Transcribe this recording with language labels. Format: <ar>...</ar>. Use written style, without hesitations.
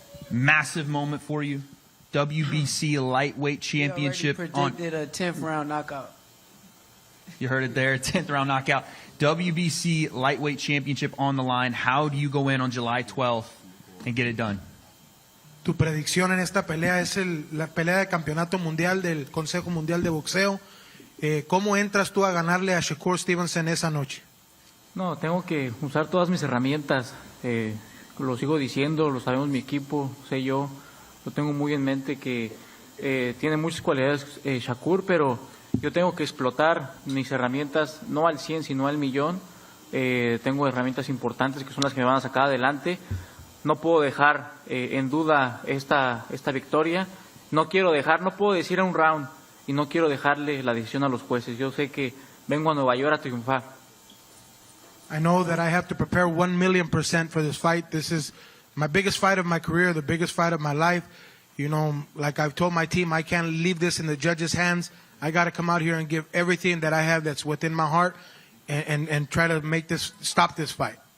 <en>Massive moment for you. WBC Lightweight Championship. He already predicted a 10th round knockout. You heard it there, 10th round knockout. WBC Lightweight Championship on the line. How do you go in on July 12th and get it done?</en> <es>Tu predicción en esta pelea es la pelea de campeonato mundial del Consejo Mundial de Boxeo. ¿Cómo entras tú a ganarle a Shakur Stevenson esa noche? No, tengo que usar todas mis herramientas. Lo sigo diciendo, lo sabemos mi equipo, sé yo. Lo tengo muy en mente que tiene muchas cualidades Shakur, pero yo tengo que explotar mis herramientas, no al 100, sino al millón. Tengo herramientas importantes que son las que me van a sacar adelante. No puedo dejar en duda esta victoria. No puedo decir a un round y no quiero dejarle la decisión a los jueces. Yo sé que vengo a Nueva York a triunfar.</es> <en>I know that I have to prepare 1,000,000% for this fight. This is my biggest fight of my career, the biggest fight of my life. You know, like I've told my team, I can't leave this in the judges' hands. I got to come out here and give everything that I have that's within my heart and try to stop this fight.</en>